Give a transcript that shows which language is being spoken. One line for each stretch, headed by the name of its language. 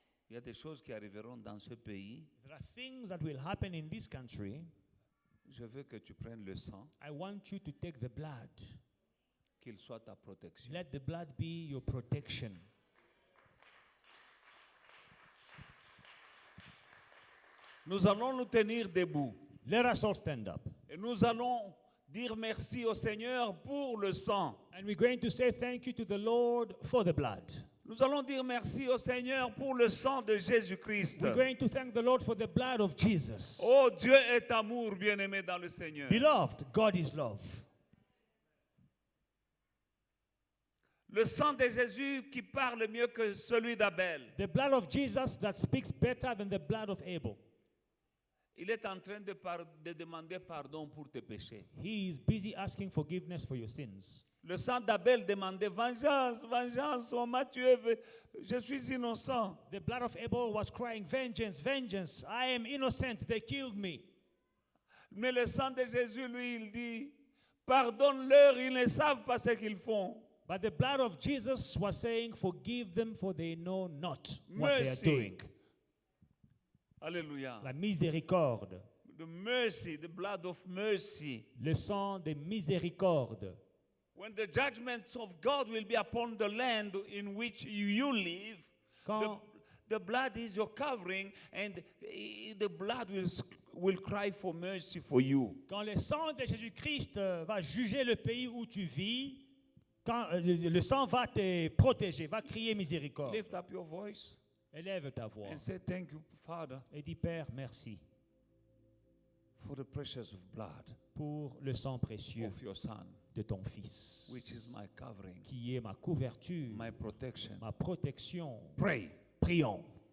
French: Il y a des choses qui arriveront dans ce pays.
English: There are things that will happen in this country.
French: Je veux que tu prennes le sang,
English: I want you to take the blood.
French: qu'il soit ta protection.
English: Let the blood be your protection.
French: Nous allons nous tenir debout.
English: Let us all stand up.
French: Et nous allons dire merci au Seigneur pour le sang.
English: And we're going to say thank you to the Lord for the blood.
French: Nous allons dire merci au Seigneur pour le sang de Jésus-Christ.
English: We're going to thank the Lord for the blood of Jesus.
French: Oh, Dieu est amour, bien-aimé dans le Seigneur.
English: Beloved, God is love.
French: Le sang de Jésus qui parle mieux que celui d'Abel.
English: The blood of Jesus that speaks better than the blood of Abel.
French: Il est en train de demander pardon pour tes péchés.
English: He is busy asking forgiveness for your sins.
French: Le sang d'Abel demandait vengeance, vengeance, on m'a tué, je suis innocent.
English: The blood of Abel was crying, vengeance, vengeance, I am innocent, they killed me.
French: Mais le sang de Jésus, lui, il dit, pardonne-leur, ils ne savent pas ce qu'ils font.
English: But the blood of Jesus was saying, forgive them for they know not what they are Mercy. doing.
French: Alléluia. La miséricorde,
English: The mercy, the blood of mercy.
French: le sang de miséricorde.
English: When the judgments of God will be upon the land in which you live,
French: Quand,
English: the blood is your covering, and the blood will cry for mercy for you.
French: quand le sang de Jésus-Christ va juger le pays où tu vis, quand le sang va te protéger, va crier miséricorde.
English: Lift up your voice
French: Élève ta voix
English: and say, thank you, Father,
French: et dis, Père, merci
English: for the precious blood
French: pour le sang précieux
English: of your Son,
French: de ton Fils,
English: which is my covering,
French: qui est ma couverture,
English: my protection.
French: ma protection.
English: Pray.
French: Prions.